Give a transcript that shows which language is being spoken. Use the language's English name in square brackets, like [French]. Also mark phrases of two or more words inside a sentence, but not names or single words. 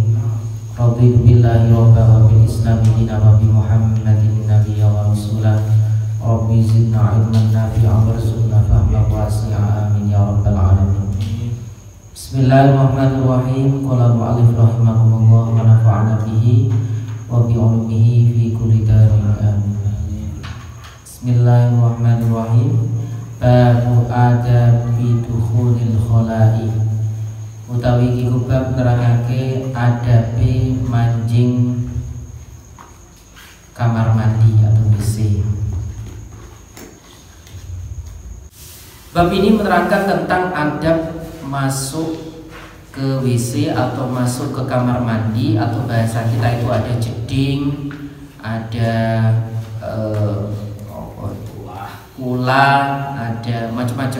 [Arabic] رضيت بالله ربا وبالإسلام دينا وبمحمد نبيا ورسولا. رب زدنا علما نافعا وارزقنا فهما واسعا آمين يا رب العالمين. بسم الله الرحمن الرحيم. قال المؤلف رحمه الله ونفعنا به وبعلومه في كل دار آمين. بسم الله الرحمن الرحيم. باب آداب دخول الخلاء. [Javanese] Utawi iki bab nerangake adabe manjing kamar mandi atau WC. [Indonesian] Bab ini menerangkan tentang adab masuk ke WC atau masuk ke kamar mandi, atau bahasa kita itu ada jeding, ada ulah, ada macam-macam.